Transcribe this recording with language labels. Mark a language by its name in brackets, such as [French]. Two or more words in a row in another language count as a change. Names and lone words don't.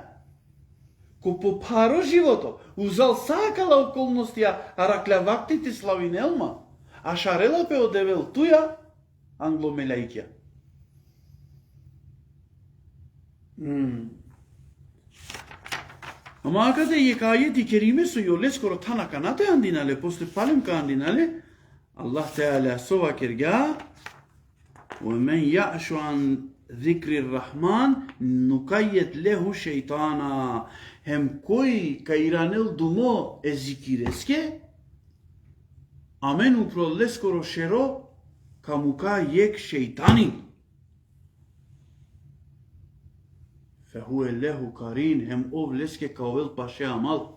[Romany] Ко попаро живото, узал сакала околностија, а раклја вактите славинелма, а шарела пе одевел туја, англомелајкја. Ама акаде јекајети кериме со јоле скоро тана канате андинале, после палем ка андинале, Аллах Теала сова кирга, [Arabic] ومن يعش عن ذكر الرحمن نقيد له شيطانا. [Romany] Hem кој каиранел думо е зикиреске, амен упроле скоро шеро камука јек шејтани. [Arabic] فهو له قرين, [Romany] хем ов леске каовел паше амал.